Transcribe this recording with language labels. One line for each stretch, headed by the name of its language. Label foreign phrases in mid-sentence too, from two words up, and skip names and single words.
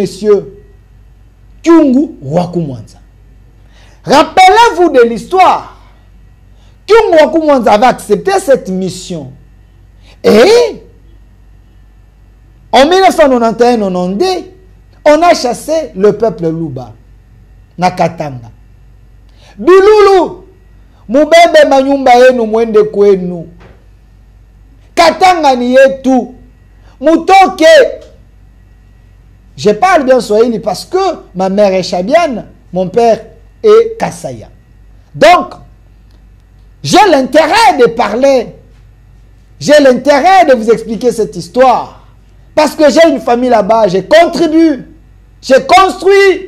French: Kyungu Wakumwanza. Rappelez-vous de l'histoire. Kyungu Wakumwanza avait accepté cette mission. Et en 1991-92, on a chassé le peuple Luba.
Swahili: Nakatanga. Bilulu, mubebe manyumba yenu mwende kwenu. Katanga ni yetu. Mutoke.
French: Je parle bien Swahili parce que ma mère est chabiane, mon père est Kasaya. Donc, j'ai l'intérêt de parler. J'ai l'intérêt de vous expliquer cette histoire. Parce que j'ai une famille là-bas, j'ai contribué, j'ai construit.